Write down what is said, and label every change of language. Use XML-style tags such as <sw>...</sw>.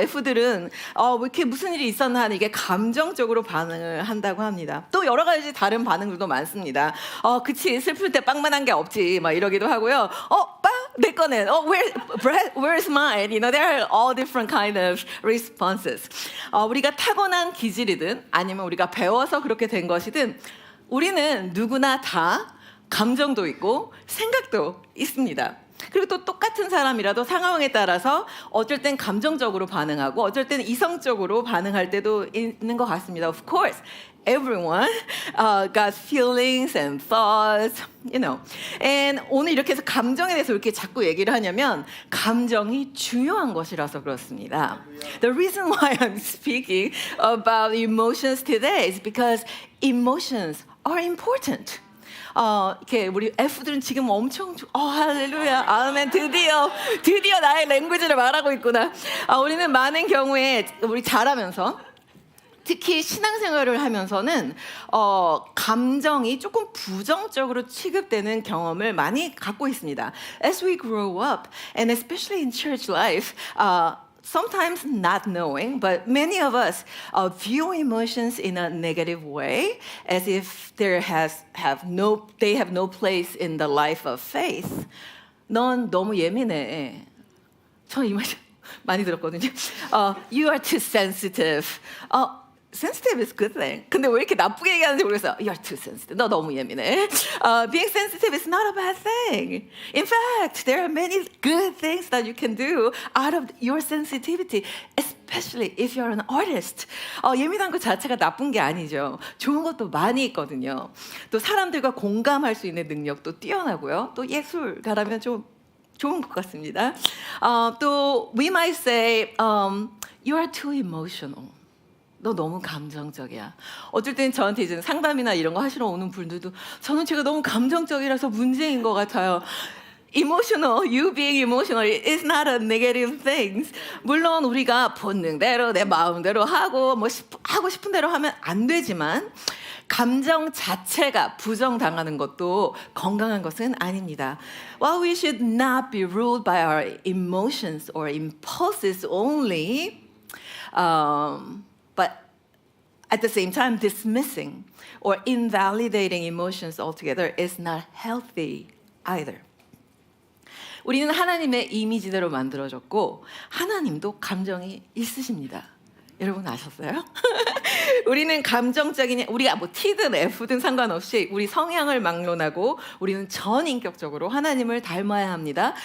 <ko>F들은 왜 이렇게 무슨 일이 있었나 하는 이게 감정적으로 반응을 한다고 합니다. 또 여러 가지 다른 반응들도 많습니다. 그치 슬플 때 빵만 한 게 없지 막 이러기도 하고요. 빵? 내 거는</ko> <en>where's mine? There are all different kind of responses.</en> <ko>우리가 타고난 기질이든 아니면 우리가 배워서 그렇게 된 것이든 우리는 누구나 다 감정도 있고 생각도 있습니다. 그리고 또 똑같은 사람이라도 상황에 따라서 어쩔 땐 감정적으로 반응하고 어쩔 땐 이성적으로 반응할 때도 있는 것 같습니다.</ko> <en>Of course, everyone got feelings and thoughts, And</en> <ko>오늘 이렇게 해서 감정에 대해서 이렇게 자꾸 얘기를 하냐면 감정이 중요한 것이라서 그렇습니다.</ko> <en>The reason why I'm speaking about emotions today is because emotions are important.</en> <ko>이렇게 우리 F들은 지금 엄청 할렐루야, 아멘, 드디어 나의 랭귀지를 말하고 있구나. 우리는 많은 경우에 우리 자라면서 특히 신앙생활을 하면서는 감정이 조금 부정적으로 취급되는 경험을 많이 갖고 있습니다.</ko> <en>As we grow up, and especially in church life, sometimes not knowing, but many of us view emotions in a negative way, as if they have no place in the life of faith.</en> <ko>넌 너무 예민해. 저 이 말 많이 들었거든요.</ko> <en>You are too sensitive. Sensitive is a good thing.</en> <ko>근데 왜 이렇게 나쁘게 얘기하는지 모르겠어요.</ko> <en>You're too sensitive.</en> <ko>너 너무 예민해.</ko> <en>Being sensitive is not a bad thing. In fact, there are many good things that you can do out of your sensitivity, especially if you're an artist.</en> <ko>예민한 것 자체가 나쁜 게 아니죠. 좋은 것도 많이 있거든요. 또 사람들과 공감할 수 있는 능력도 뛰어나고요. 또 예술가라면 좀 좋은 것 같습니다. 또</ko> <en>we might say, you are too emotional.</en> <ko>너 너무 감정적이야. 어쩔 땐 저한테 이제 상담이나 이런 거 하시러 오는 분들도 저는 제가 너무 감정적이라서 문제인 것 같아요.</ko> <en>Emotional, you being emotional is not a negative thing.</en> <ko>물론 우리가 본능대로 내 마음대로 하고 하고 싶은 대로 하면 안 되지만 감정 자체가 부정당하는 것도 건강한 것은 아닙니다.</ko> <en>While we should not be ruled by our emotions or impulses only, but at the same time, dismissing or invalidating emotions altogether is not healthy either.</en> <ko>우리는 하나님의 이미지대로 만들어졌고 하나님도 감정이 있으십니다. 여러분 아셨어요? 우리는 우리가 뭐 T든 F든 상관없이 우리 성향을 막론하고 우리는 전인격적으로 하나님을 닮아야 합니다.</ko>